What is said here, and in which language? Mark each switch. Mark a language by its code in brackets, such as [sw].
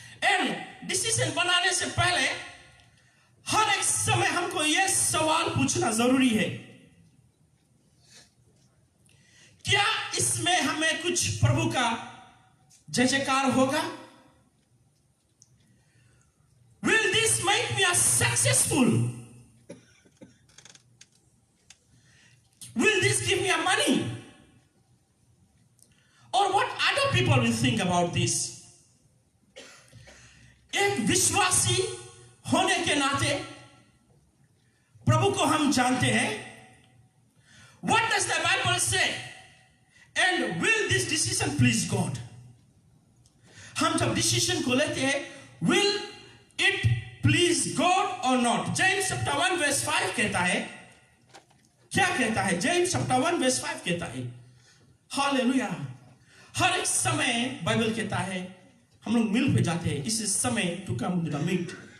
[hi] And decision बनाने से पहले हर एक समय हमको यह सवाल पूछना जरूरी है, क्या इसमें हमें कुछ प्रभु का जय जयकार होगा? [en] Will this make me a successful? Will this give me a money? Or what other people will think about this? [hi] एक विश्वासी होने के नाते प्रभु को हम जानते हैं। [en] What does the Bible say? And will this decision please God? [hi] हम जब डिसीजन को लेते हैं, [en] will it please God or not? [hi] James chapter 1 verse 5 कहता है, क्या कहता है? James chapter 1 verse 5 कहता है, हालेलुया। हर एक समय बाइबल कहता है हम लोग मिल पे जाते हैं, इस समय [en] To come to the meet.